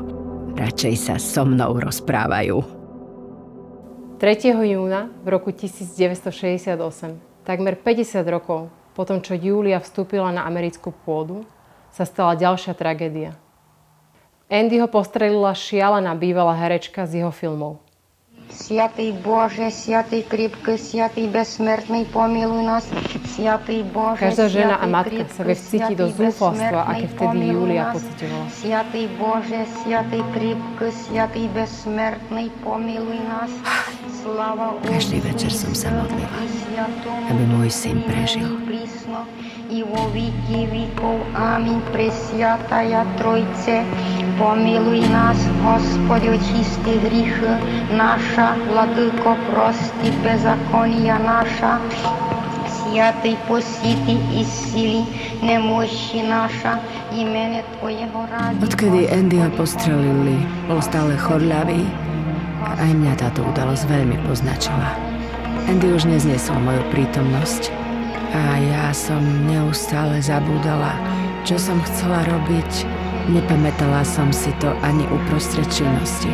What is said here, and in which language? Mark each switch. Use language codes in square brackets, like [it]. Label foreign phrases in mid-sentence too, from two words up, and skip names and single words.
[sk] Radšej sa so mnou rozprávajú. 3. júna v roku 1968, takmer 50 rokov po tom, čo Júlia vstúpila na americkú pôdu, sa stala ďalšia tragédia. Andy ho postrelila šialená bývalá herečka z jeho filmov. [cu] Святый Боже, святый крепкий, святый бессмертный, помилуй nás, святый Боже. [sk] Každá žena a matka sa vie vcítiť do zúfalstva, aké vtedy Júlia pociťovala. [cu] Святый Боже, святый крепкий, святый бессмертный, помилуй nás. Слава Отцу. [sk] Každý večer som sa modlila, aby môj syn prežil. [cu] И во веки веков. Аминь. Пресвятая Тройце, помилуй нас, Господь, очисти гріхи наша, Владыко, прости беззакония наша, Святый, посвяти, исцели немощи наша, имene Твоего ради. [sk] Odkedy Andyho postrelili, bol stále chorľavý a aj mňa táto udalosť veľmi poznačila. Andy už nezniesol moju prítomnosť a ja som neustále zabúdala, čo som chcela robiť. Nepamätala som si to ani uprostred činnosti.